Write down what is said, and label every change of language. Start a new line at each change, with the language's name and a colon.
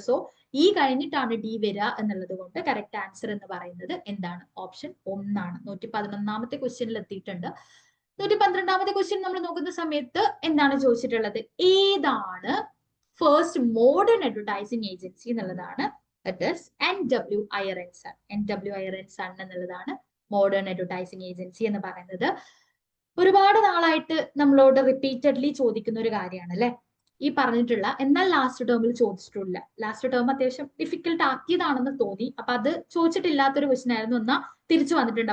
Malayalam: So ഈ കഴിഞ്ഞിട്ടാണ് D വരിക എന്നുള്ളത് കൊണ്ട് കറക്റ്റ് ആൻസർ എന്ന് പറയുന്നത് എന്താണ്? ഓപ്ഷൻ 1 ആണ്. 111ാമത്തെ ക്വസ്റ്റ്യനിൽ എത്തിയിട്ടുണ്ട്. 112ാമത്തെ ക്വസ്റ്റ്യൻ നമ്മൾ നോക്കുന്ന സമയത്ത് എന്താണ് ചോദിച്ചിട്ടുള്ളത്? ഏതാണ് ഫസ്റ്റ് മോഡേൺ അഡ്വർടൈസിംഗ് ഏജൻസി എന്നുള്ളതാണ്.
English: That is NW Iyer & Son.
Malayalam: NW Iyer & Son എന്നുള്ളതാണ് മോഡേൺ അഡ്വർടൈസിംഗ് ഏജൻസി എന്ന് പറയുന്നത്. ഒരുപാട് നാളായിട്ട് നമ്മളോട് റിപ്പീറ്റഡ്ലി ചോദിക്കുന്ന ഒരു കാര്യമാണ് അല്ലെ ഈ പറഞ്ഞിട്ടുള്ള, എന്നാൽ ലാസ്റ്റ് ടേമിൽ ചോദിച്ചിട്ടില്ല. ലാസ്റ്റ് ടേം അത്യാവശ്യം ഡിഫിക്കൽട്ട് ആക്കിയതാണെന്ന് തോന്നി. അപ്പൊ അത് ചോദിച്ചിട്ടില്ലാത്തൊരു ക്വസ്റ്റ്യൻ ആയിരുന്നു, എന്നാ തിരിച്ചു വന്നിട്ടുണ്ട്.